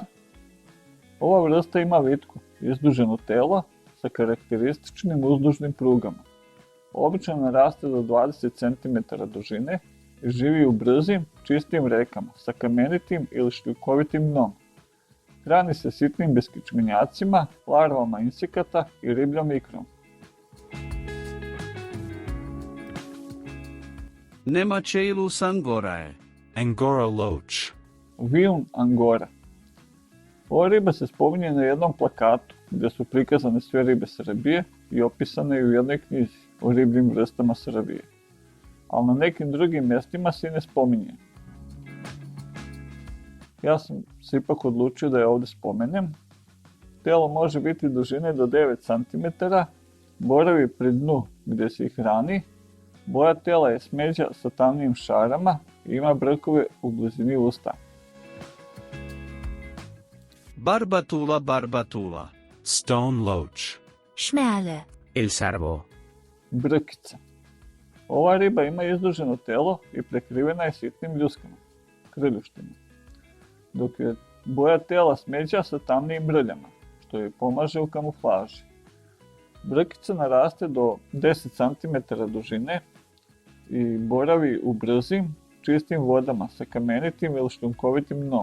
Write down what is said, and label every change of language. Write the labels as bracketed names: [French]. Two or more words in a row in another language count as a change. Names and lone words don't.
[Serbian] Ova vrsta ima vitku, izduženo telo sa karakterističnim uzdužnim prugama. Obično naraste do 20 cm dužine i živi u brzim, čistim rekama sa kamenitim ili šljunkovitim dnom. Hrani se sitnim beskičmenjacima, larvama insekata i ribljom ikrom. [Latin] Nemacheilus angorae. [English] Angora loach. [Serbian] Vijun angora. Ova riba se spominje na jednom plakatu gdje su prikazane sve ribe Srbije i opisane u jednoj knjizi o ribljim vrstama Srbije. Ali na nekim drugim mjestima se i ne spominje. Ja sam se ipak odlučio da je ovdje spomenem. Telo može biti dužine do 9 cm, boravi pri dnu gdje se ih hrani, boja tela je smeđa sa tamnijim šarama i ima brkove u blizini usta. [Latin] Barbatula barbatula. [English] Stone loach. [German] Schmerle. [Spanish] El sarbo. [Serbian] Brkica. Ova riba ima izduženo telo i prekrivena je sitnim ljuskama, krljuštima, dok je boja tela smeđa sa tamnijim brljama, što joj pomaže u kamuflaži. Brkica naraste do 10 cm dužine i boravi u brzim, čistim vodama sa kamenitim ili šljunkovitim dnom.